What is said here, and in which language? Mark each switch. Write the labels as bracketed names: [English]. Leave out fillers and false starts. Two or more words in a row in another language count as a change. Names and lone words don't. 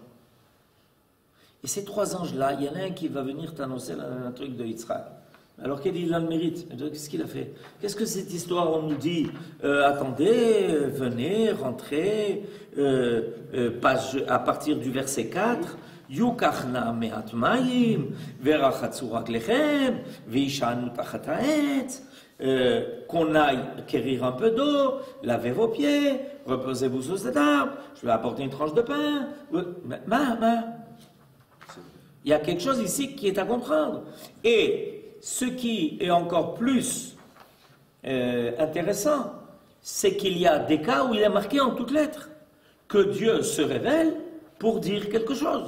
[French] Et ces 3 anges-là, il y en a un qui va venir t'annoncer un truc de Yitzhak. Alors qu'il a le mérite. Qu'est-ce qu'il a fait? Qu'est-ce que cette histoire, on nous dit, attendez, venez, rentrez, à partir du verset 4, [Hebrew] יוקח נא מעט מים ורחצו רגליכם והשענו תחת העץ, [French] qu'on aille quérir un peu d'eau, lavez vos pieds, reposez-vous sous cet arbre, je vais apporter une tranche de pain. Il y a quelque chose ici qui est à comprendre. Et ce qui est encore plus intéressant, c'est qu'il y a des cas où il est marqué en toutes lettres que Dieu se révèle pour dire quelque chose.